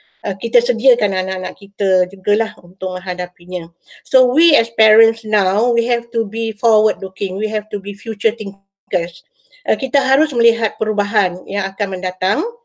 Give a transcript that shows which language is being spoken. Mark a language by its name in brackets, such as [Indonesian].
[Malay] Kita sediakan anak-anak kita jugalah untuk menghadapinya. [English] So we as parents now, we have to be forward looking, we have to be future thinkers. [Malay] Kita harus melihat perubahan yang akan mendatang.